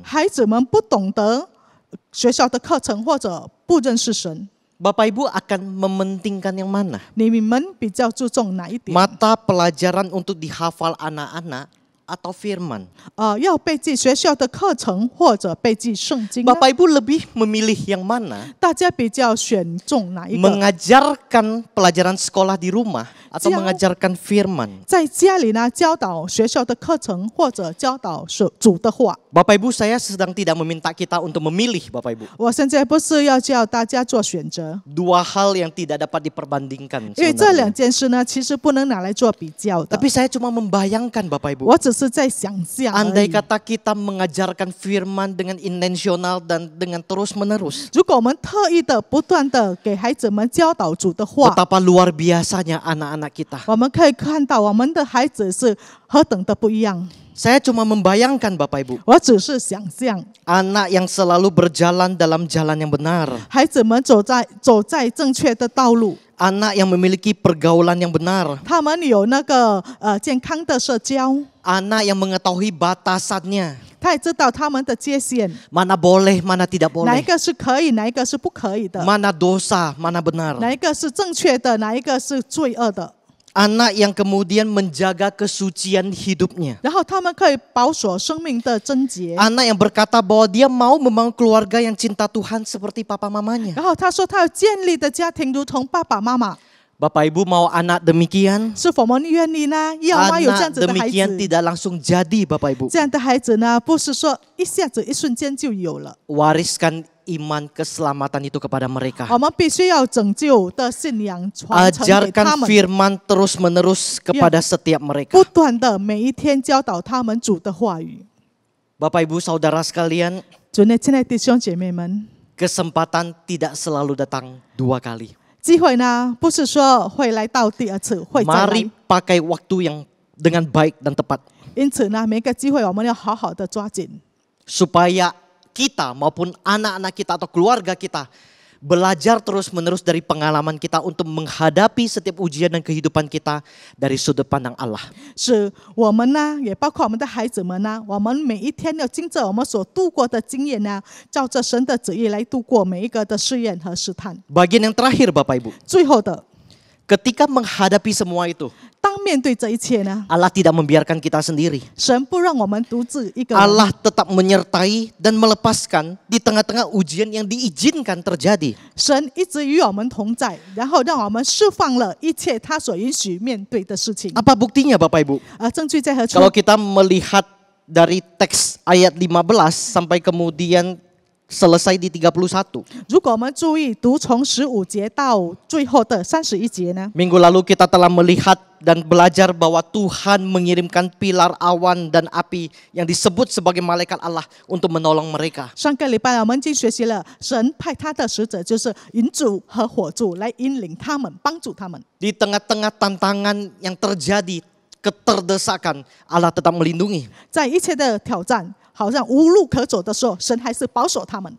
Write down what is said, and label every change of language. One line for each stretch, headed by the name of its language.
Chinese: 孩子们不懂得学校的课程或者不认识神，
Indonesian: Bapak Ibu akan mementingkan yang mana?
Chinese: 你们比较注重哪一点？
Indonesian: Mata pelajaran untuk dihafal anak-anak atau firman?
Chinese: 要背记学校的课程或者背记圣经呢？
Indonesian: Bapak Ibu lebih memilih yang mana?
Chinese: 大家比较选重哪一个？
Indonesian: Mengajarkan pelajaran sekolah di rumah atau Jauh. mengajarkan firman?
Chinese: 在家里呢，教导学校的课程或者教导主的话。
Indonesian: Bapak Ibu, saya sedang tidak meminta kita untuk memilih, Bapak Ibu.
Chinese: 我现在不是要叫大家做选择，
Indonesian: Dua hal yang tidak dapat diperbandingkan
Chinese: 因为这两件事呢，其实不能拿来做比较的。
Indonesian: Tapi saya cuma membayangkan, Bapak Ibu.
Chinese: 我只是在想象而
Indonesian: Andai
Chinese: 已。
Indonesian: kata kita mengajarkan firman dengan intensional dan dengan terus-menerus.
Chinese: 如果我们特意的、不断的给孩子们教导主的话，
Indonesian: Betapa luar biasanya anak-anak kita.
Chinese: 我们可以看到我们的孩子是何等的不一样。
Indonesian: Saya cuma membayangkan, Bapak Ibu.
Chinese: 我只是想象
Indonesian: Anak yang selalu berjalan dalam jalan yang benar.
Chinese: 孩子们走在正确的道路，
Indonesian: Anak yang memiliki pergaulan yang benar.
Chinese: 他们有那个健康的社交，
Indonesian: Anak yang mengetahui batasannya.
Chinese: 他也知道他们的界限，
Indonesian: Mana boleh, mana tidak
Chinese: 哪一
Indonesian: boleh.
Chinese: 个是可以，哪一个是不可以的，
Indonesian: Mana dosa, mana benar.
Chinese: 哪一个是正确的，哪一个是罪恶的。
Indonesian: Anak yang kemudian menjaga kesucian hidupnya.
Chinese: 然后他们可以保守生命的贞洁。
Indonesian: Anak yang berkata bahwa dia mau membangun keluarga yang cinta Tuhan seperti papa mamanya.
Chinese: 然后他说他要建立的家庭如同爸爸妈妈，
Indonesian: Bapak Ibu mau anak demikian?
Chinese: 是否我们愿意呢？要吗？有这样
Indonesian: Anak
Chinese: 子的孩
Indonesian: demikian
Chinese: 子，
Indonesian: tidak langsung jadi, Bapak Ibu.
Chinese: 这样的孩子呢，不是说一下子一瞬间就有了。
Indonesian: Wariskan iman keselamatan itu kepada mereka.
Chinese: 我们必须要拯救的信仰传承给他
Indonesian: Ajarkan
Chinese: 们，
Indonesian: firman terus-menerus kepada setiap mereka.
Chinese: 不断的每一天教导他们主的话语。
Indonesian: Bapak Ibu Saudara sekalian,
Chinese: 主内亲爱的弟兄姐妹们，
Indonesian: kesempatan tidak selalu datang 2 kali.
Chinese: 机会呢不是说会来到第二次，会再
Indonesian: Mari
Chinese: 来。
Indonesian: pakai waktu yang dengan baik dan tepat.
Chinese: 因此呢，每个机会我们要好好的抓紧，
Indonesian: Supaya kita maupun anak-anak kita atau keluarga kita belajar terus-menerus dari pengalaman kita untuk menghadapi setiap ujian dan kehidupan kita dari sudut pandang Allah.
Chinese: 使我们呢，也包括我们的孩子们呢，我们每一天要经着我们所度过的经验呢，照着神的旨意来度过每一个的试验和试探。
Indonesian: Bagian yang terakhir Bapak Ibu,
Chinese: 最后的，
Indonesian: ketika menghadapi semua itu,
Chinese: 当面对这一切呢，
Indonesian: Allah tidak membiarkan kita sendiri.
Chinese: 神不让我们独自一个人。
Indonesian: Allah tetap menyertai dan melepaskan di tengah-tengah ujian yang diizinkan terjadi.
Chinese: 神一直与我们同在，然后让我们释放了一切他所允许面对的事情。
Indonesian: Apa buktinya Bapak Ibu?
Chinese: 证据在何处？
Indonesian: Kalau kita melihat dari teks ayat 15 sampai kemudian selesai di 31.
Chinese: 如果我们注意读从15节到最后的31节呢，
Indonesian: Minggu lalu kita telah melihat dan belajar bahwa Tuhan mengirimkan pilar awan dan api yang disebut sebagai malaikat Allah untuk menolong mereka.
Chinese: 上个礼拜我们已经学习了，神派他的使者就是云柱和火柱来引领他们，帮助他们。
Indonesian: Di tengah-tengah tantangan yang terjadi, keterdesakan, Allah tetap melindungi.
Chinese: 在一切的挑战好像无路可走的时候，神还是保守他们。